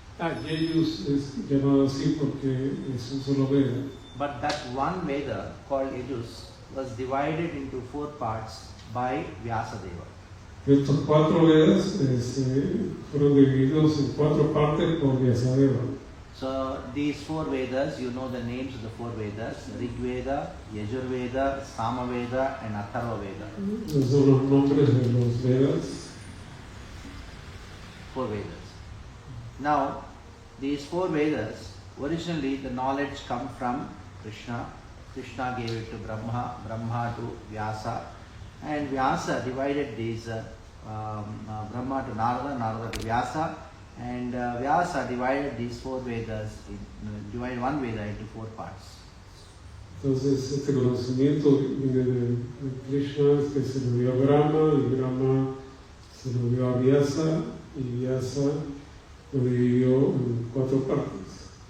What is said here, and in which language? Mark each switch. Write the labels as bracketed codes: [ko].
[es] Yajus es llamado así porque es un solo Veda. [en] But that one Veda called Yajus was divided into 4 parts by Vyasadeva. [es] Estos 4 Vedas fueron divididos en 4 partes por Vyasadeva. [en] So these 4 Vedas, you know the names of the 4 Vedas: Rig Veda, Yajur Veda, Sama Veda, and Atharva Veda. [es] Esos son los nombres de los Vedas. [en] 4 Vedas. Now, these 4 Vedas, originally the knowledge comes from Krishna. Krishna gave it to Brahma, Brahma to Vyasa, and Vyasa divided these Brahma to Narada, Narada to Vyasa, and Vyasa divided these 4 Vedas, divided one Veda into 4 parts. [es] Entonces este conocimiento viene de Krishna, que se lo dio a Brahma, y Brahma se lo dio a Vyasa, y Vyasa lo dividió en 4 partes.